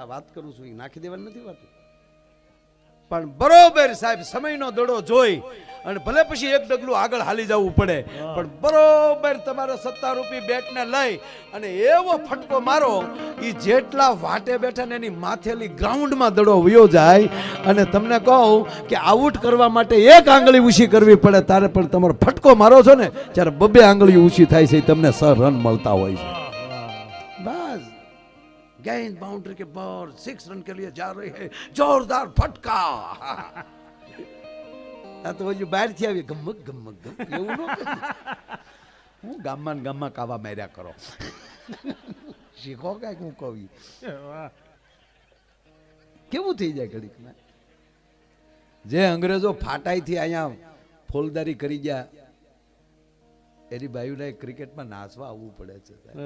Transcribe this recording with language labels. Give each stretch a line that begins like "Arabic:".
Gujarati: આ વાત કરું છું એ નાખી દેવાની નથી વાત, પણ બરોબર સાહેબ સમયનો દડો જોઈ અને ભલે પછી એક ડગલું આગળ હાલી જવું પડે, પણ બરોબર તમારે 70 રૂપિયા બેટને લઈ અને એવો ફટકો મારો એ જેટલા વાટે બેઠા ને એની માથેલી ગ્રાઉન્ડમાં દડો વયો જાય. અને તમને કહું કે આઉટ કરવા માટે એક આંગળી ઊંચી કરવી પડે, તારે પણ તમારો ફટકો મારો છો ને ત્યારે 2 આંગળી ઊંચી થાય છે, તમને 6 રન મળતા હોય છે.
Hindi: બસ गेंद बाउंड्री के बाहर 6 रन के लिए जा रही है, जोरदार फटका.
Gujarati: આ તો હજુ બહાર થી આવી ગમક ગમક ગમ એવું ન કરે. હું ગામમાં કાવા માર્યા કરો. શીખો કઈક હું કહું. કેવું થઈ જાય ઘડીક ના. જે અંગ્રેજો ફાટાઈથી અહીંયા ફોલદારી કરી ગયા એની બાયુને ક્રિકેટમાં નાચવા આવવું પડે છે.